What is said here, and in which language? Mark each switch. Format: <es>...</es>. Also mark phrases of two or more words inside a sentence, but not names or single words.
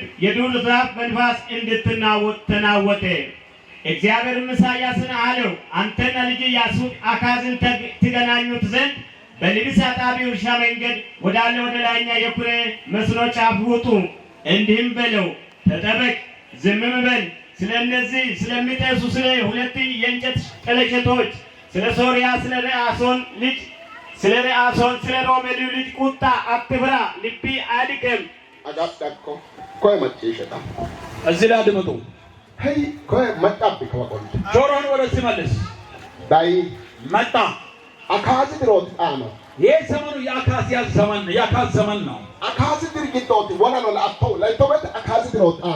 <am>የዱር ዛፍ በንፋስ እንድትናወጥ ተናወጠ። እግዚአብሔርም ኢሳያስን አለው፣ አንተና ልጅ ያሱት አካዝን ትገናኙት ዘንድ በልብስ አጣቢ እርሻ መንገድ ወዳለ ወደ ላይኛ የኩሬ መስኖ ጫፍ ውጡ። እንዲህም በለው፣ ተጠበቅ፣ ዝምም በል። ስለ እነዚህ ስለሚጤሱ ስለ ሁለት የእንጨት ጠለሸቶች ስለ ሶርያ ስለ ረአሶን ስለ ሮሜልዩ ልጅ ቁጣ አትፍራ፣ ልቢ አድቅም።</am> <sgw>አጋጣኮ ኮይ መጪሽታ</sgw> <am>እዚህ ላይ አድምጡ።</am> <sgw>ሄይ ኮይ መጣብ ከወቆል</sgw> <am>ጆሮን ወደዚህ መልስ።</am> <sgw>ዳይ መጣ አካዝ ድሮት አማ</sgw> <am>ይሄ ዘመኑ የአካዝያስ ዘመን ነው። የአካዝ ዘመን ነው።</am> <sgw>አካዝ ድርጊቶት ወላሎ ለአተው ለይቶበት አካዝ ድሮት አማ</sgw>